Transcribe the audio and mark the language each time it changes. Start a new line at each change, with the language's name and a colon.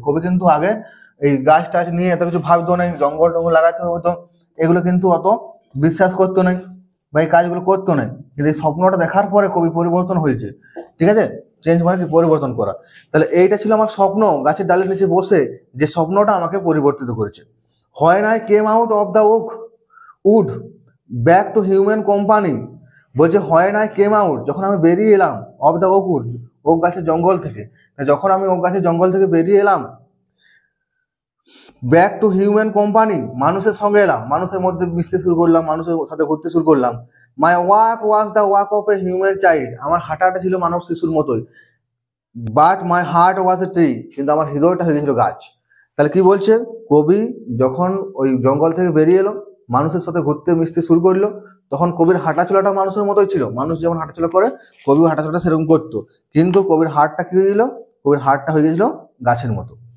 Bangla: কবি কিন্তু আগে এই গাছ টাছ নিয়ে এত কিছু ভাবতো না, জঙ্গল টঙ্গল লাগাতে হতো, এগুলো কিন্তু অত বিশ্বাস করতো না, বা এই কাজগুলো করতো না। কিন্তু এই স্বপ্নটা দেখার পরে কবি পরিবর্তন হয়েছে। ঠিক আছে, চেঞ্জ মানে কি, পরিবর্তন করা। তাহলে এইটা ছিল আমার স্বপ্ন, গাছের ডালের নিচে বসে যে স্বপ্নটা আমাকে পরিবর্তিত করেছে।
English: When I came out of the oak wood back to human company,
Bangla: বলছে
English: when I came out,
Bangla: যখন আমি বেরিয়ে এলাম,
English: of the oak wood,
Bangla: okay গাছের জঙ্গল থেকে, যখন আমি ওক গাছের জঙ্গল থেকে বেরিয়ে এলাম,
English: back to human company,
Bangla: মানুষের সঙ্গে এলাম, মানুষের মধ্যে মিশতে শুরু করলাম, মানুষের সাথে ঘুরতে শুরু করলাম।
English: my walk was the walk of a human child,
Bangla: আমার হাঁটাটা ছিল মানব শিশুর মতোই।
English: but my heart was a tree,
Bangla: কিন্তু আমার হৃদয়টা হয়ে গেছিল গাছ। তাহলে কি বলছে কবি, যখন ওই জঙ্গল থেকে বেরিয়ে এলো, মানুষের সাথে ঘুরতে মিশতে শুরু করলো, তখন কবির হাঁটাচলাটা মানুষের মতোই ছিল, মানুষ যেমন হাঁটাচলা করে কবিও হাঁটাচলাটা সেরকম করতো, কিন্তু কবির হার্টটা কি হয়ে গেল, কবির হার্টটা হয়ে গেছিল গাছের মতো।